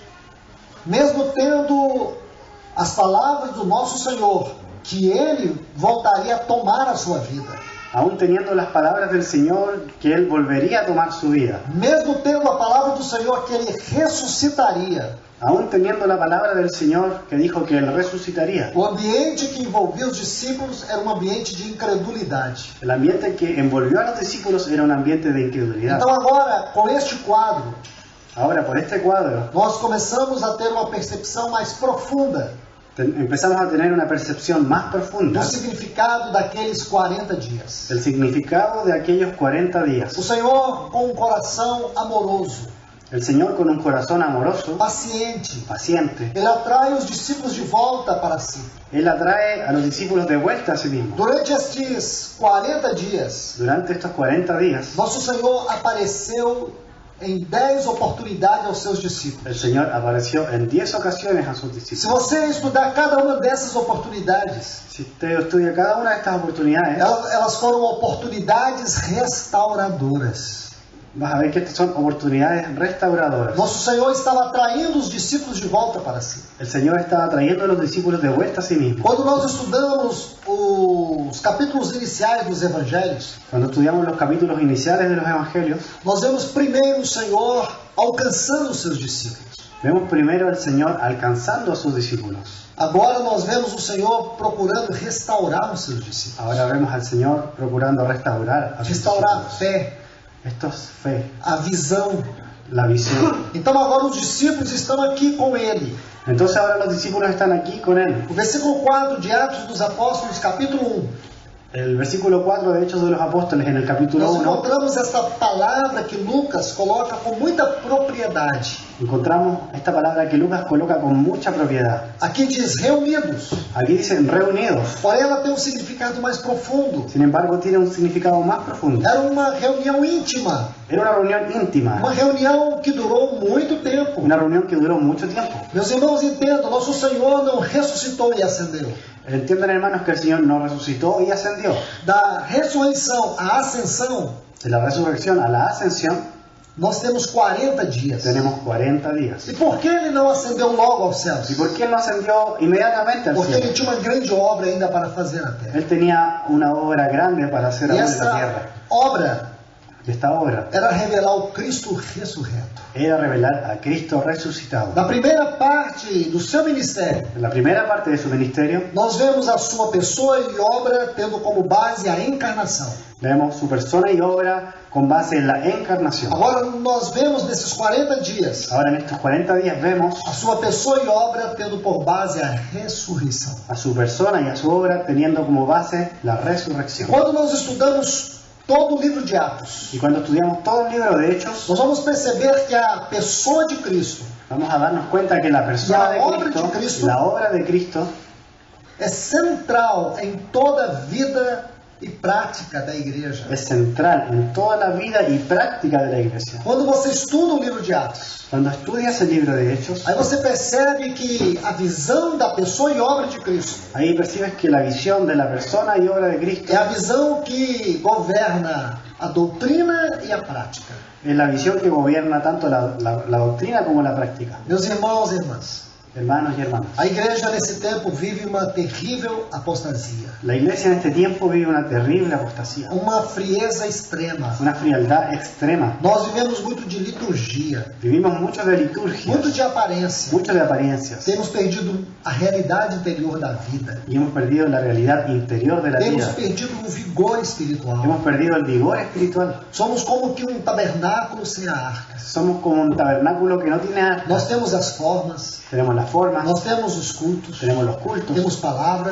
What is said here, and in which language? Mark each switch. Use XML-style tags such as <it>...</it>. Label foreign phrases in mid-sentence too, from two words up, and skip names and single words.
<pt>mesmo tendo as palavras do nosso Senhor, que Ele voltaria a tomar a sua vida,</pt> <es>Aún teniendo las palabras del Señor que Él volvería a tomar su vida,</es> <pt>mesmo tendo a palavra do Senhor que Ele ressuscitaria,</pt> <es>aún teniendo la palabra del Señor que dijo que Él resucitaría,</es> <pt>o ambiente que envolvia os discípulos era um ambiente de incredulidade.</pt> <es>el ambiente que envolvió a los discípulos era un ambiente de incredulidad.</es> <pt>Então agora, com este quadro,</pt> <es>Ahora, por este cuadro,</es> <pt>nós começamos a ter uma percepção mais profunda</pt> <es>empezamos a tener una percepción más profunda</es> <pt>do significado daqueles 40 dias.</pt> <es>del significado de aquellos 40 días.</es> <pt>O Senhor com um coração amoroso,</pt> <es>El Señor, con un corazón amoroso,</es> <pt>paciente,</pt> <es>paciente,</es> <pt>Ele atrai os discípulos de volta para si.</pt> <es>Él atrae a los discípulos de vuelta a sí mismo.</es> <pt>Durante estes 40 dias,</pt> <es>Durante estos 40 días,</es> <pt>nosso Senhor apareceu em 10 oportunidades aos seus discípulos.</pt> <es>el Señor apareció en 10 ocasiones a sus</es> <pt>Se</pt> <es>discípulos.</es> <pt>você estudar cada uma dessas oportunidades,</pt> <es>Si usted estudia cada una de estas oportunidades,</es> <pt>elas foram oportunidades restauradoras.</pt> <es>vas a ver que estas son oportunidades restauradoras.</es> <pt>Nosso Senhor estava atraindo os discípulos de volta para si.</pt> <es>El Señor estaba trayendo a los discípulos de vuelta a sí mismo.</es> <pt>Quando nós estudamos os capítulos iniciais dos evangelhos,</pt> <es>Cuando estudiamos los capítulos iniciales de los evangelios,</es> <pt>nós vemos primeiro o Senhor alcançando os seus discípulos.</pt> <es>vemos primero al Señor alcanzando a sus discípulos.</es> <pt>Agora nós vemos o Senhor procurando restaurar os seus discípulos.</pt> <es>Ahora vemos al Señor procurando restaurar a sus</es> <pt>Restaurar a</pt> <es>discípulos.</es> <pt>fé,</pt> <es>Esto es fe,</es> <pt>a visão.</pt> <es>la visión.</es> <pt>Então agora os discípulos estão aqui com Ele.</pt> <es>Entonces ahora los discípulos están aquí con Él.</es> <pt>O versículo 4 de Atos dos Apóstolos, capítulo 1.</pt> <es>El versículo 4 de Hechos de los Apóstoles en el capítulo</es> <pt>Nós</pt> <es>1,</es> <pt>encontramos esta palavra que Lucas coloca com muita propriedade.</pt> <es>encontramos esta palabra que Lucas coloca con mucha propiedad.</es> <pt>Aqui diz reunidos,</pt> <es>Aquí dicen reunidos,</es> <pt>porém ela tem um significado mais profundo.</pt> <es>sin embargo tiene un significado más profundo.</es> <pt>Era uma reunião íntima,</pt> <es>Era una reunión íntima,</es> <pt>uma reunião que durou muito tempo.</pt> <es>una reunión que duró mucho tiempo.</es> <pt>Meus irmãos, entendam, nosso Senhor não ressuscitou e ascendeu.</pt> <es>Entiendan, hermanos, que el Señor no resucitó y ascendió.</es> <pt>Da ressurreição à ascensão,</pt> <es>De la resurrección a la ascensión</es> <pt>nós temos 40 dias.</pt> <es>tenemos 40 días.</es> <pt>E por que ele não ascendeu logo aos céus?</pt> <es>¿Y por qué Él no ascendió inmediatamente al</es> <pt>Porque ele</pt> <es>cielo?</es> <pt>tinha uma grande obra ainda para fazer na terra.</pt> <es>Él tenía una obra grande para hacer</es> <pt>E</pt> <es>aún en la</es> <pt>essa</pt> <es>tierra.</es> <pt>obra</pt> <es>Y esta obra</es> <pt>era revelar o Cristo ressurreto.</pt> <es>era revelar a Cristo resucitado.</es> <pt>Na primeira parte do seu ministério,</pt> <es>En la primera parte de su ministerio</es> <pt>nós vemos a sua pessoa e obra tendo como base a encarnação.</pt> <es>vemos su persona y obra con base en la encarnación.</es> <pt>Agora nós vemos nesses 40 dias</pt> <es>Ahora en estos 40 días vemos</es> <pt>a sua pessoa e obra tendo por base a ressurreição.</pt> <es>a su persona y a su obra teniendo como base la resurrección.</es> <pt>Quando nós estudamos todo o livro de Atos,</pt> <es>Y cuando estudiamos todo el libro de Hechos,</es> <pt>nós vamos perceber que a pessoa de Cristo</pt> <es>vamos a darnos cuenta que la persona La obra de de Cristo, Cristo la obra de Cristo,</es> <pt>é central em toda a vida e prática da igreja.</pt> <es>es central en toda la vida y práctica de la iglesia.</es> <pt>Quando você estuda o livro de Atos,</pt> <es>Cuando estudias el libro de Hechos,</es> <pt>aí você percebe que a visão da pessoa e obra de Cristo</pt> <es>ahí percibes que la visión de la persona y obra de Cristo</es> <pt>é a visão que governa a doutrina e a prática.</pt> <es>es la visión que gobierna tanto la doctrina como la práctica.</es> <pt>Meus irmãos e irmãs,</pt> <es>hermanos y hermanas.</es> <pt>A igreja nesse tempo vive uma terrível apostasia,</pt> <es>La iglesia en este tiempo vive una terrible apostasía,</es> <pt>uma frieza extrema.</pt> <es>una frialdad extrema.</es> <pt>Nós vivemos muito de liturgia,</pt> <es>Vivimos mucho de liturgia,</es> <pt>muito de aparência.</pt> <es>mucho de apariencias</es> <pt>Temos perdido a realidade interior da vida.</pt> <es>y hemos perdido la realidad interior de la</es> <pt>Temos</pt> <es>vida.</es> <pt>perdido o vigor espiritual.</pt> <es>Hemos perdido el vigor espiritual.</es> <pt>Somos como que um tabernáculo sem a arca.</pt> <es>Somos como un tabernáculo que no tiene arca.</es> <pt>Nós temos as formas,</pt> <es>Tenemos las formas,</es> <pt>nós temos os cultos,</pt> <es>tenemos los cultos,</es> <pt>temos palavras,</pt>